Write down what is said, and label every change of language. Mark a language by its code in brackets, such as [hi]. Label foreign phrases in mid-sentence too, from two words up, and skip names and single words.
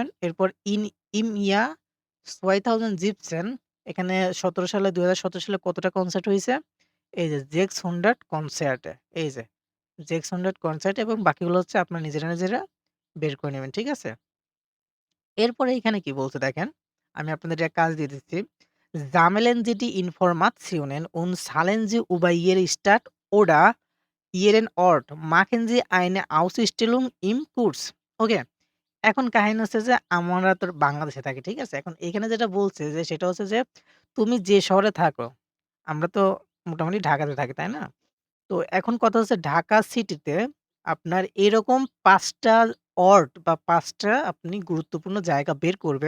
[bn] এরপর [de] im Jahr 2017 [bn] এখানে ২০১৭ সালে কতটা কনসার্ট হইছে? এই যে 600 কনসার্টে। এই যে 600 কনসার্ট এবং বাকিগুলো হচ্ছে আপনার নিজেরা বের করে নিবেন। ঠিক আছে? এরপরে এখানে কি বলছে দেখেন, আমি আপনাদের একটা কাজ দিয়ে দিচ্ছি। [de] Sammeln Sie die Informationen und zahlen Sie über Ihre Stadt oder Ihren Ort. Machen Sie eine Ausstellung im Kurs. [bn] ওকে? এখন কাহিনী হচ্ছে যে আমরা তো বাংলাদেশে থাকি। ঠিক আছে? এখন এখানে যেটা বলছে যে সেটা হচ্ছে যে তুমি যে শহরে থাকো, আমরা তো মোটামুটি ঢাকাতে থাকি, তাই না? তো এখন কথা হচ্ছে ঢাকা সিটিতে আপনার এরকম ৫ টা বা ৫ টা আপনি গুরুত্বপূর্ণ জায়গা বের করবেন।